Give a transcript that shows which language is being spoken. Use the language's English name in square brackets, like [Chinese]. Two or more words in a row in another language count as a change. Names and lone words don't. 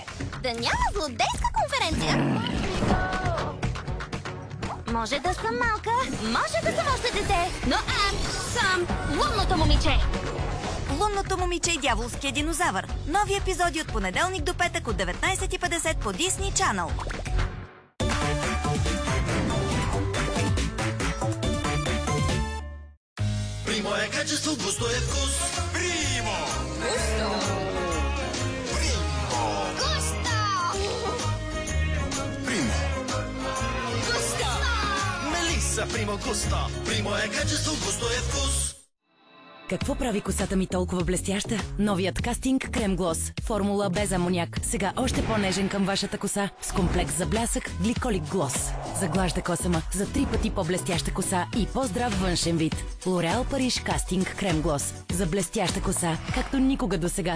[Bulgarian] Да няма злодейска конференция. Може да съм малка, може да съм още дете, но аз съм лунното момиче. Лунното момиче и дяволския динозавър. Нови епизоди от понеделник до петък от 19:50 по Disney Channel. [Italian] Primo è качество, gusto è вкус. Primo! Gusto! Primo! Gusto! Primo! Gusto! Melissa Primo Gusto. Primo è качество, gusto è вкус. [Bulgarian] Какво прави косата ми толкова блестяща? Новият кастинг Крем Глос. Формула без амоняк. Сега още по-нежен към вашата коса с комплекс за блясък Гликолик Глос. Заглажда косама за 3 пъти по-блестяща коса и по-здрав външен вид. Лореал Париж Кастинг Крем Глос. За блестяща коса, както никога досега.